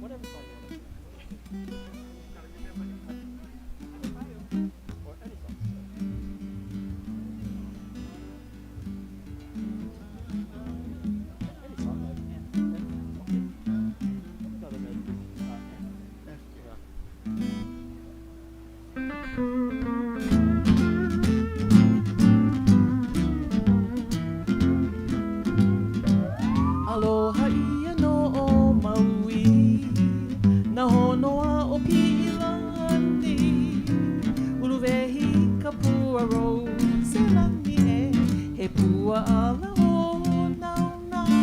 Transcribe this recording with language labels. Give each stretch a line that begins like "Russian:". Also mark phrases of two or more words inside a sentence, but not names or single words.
English: Whatever song you want to sing. Or any song. Any song. Okay. Another melody.
Hawaiian: Aloha ia no o Maui, na honoa o Pilani, uluwehi kapua rose lani e, he pua ala o nauna.